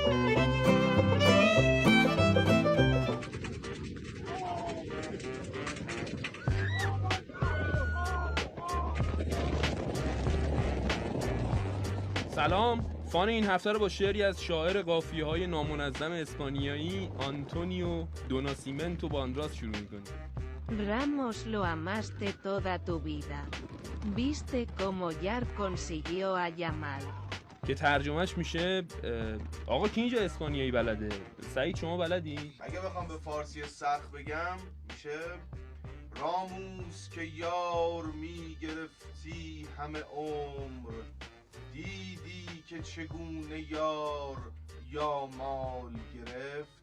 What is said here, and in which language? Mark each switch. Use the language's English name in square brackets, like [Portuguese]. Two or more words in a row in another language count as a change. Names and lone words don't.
[Persian] سلام. فان این هفته رو با شعری از شاعر قافیه‌های نامنظم اسپانیایی آنتونیو دوناسیمنتو باندراس شروع می‌کنیم. [Spanish] Ramos lo amaste toda tu vida. Viste como Yar consiguió a Yamal. [Persian] که ترجمهش میشه آقا کی اینجا اسپانیایی بلده؟ سعید شما بلدی؟ اگه بخوام به فارسی سخت بگم میشه راموس که یار میگرفتی همه عمر، دیدی که چگونه یار یا مال گرفت.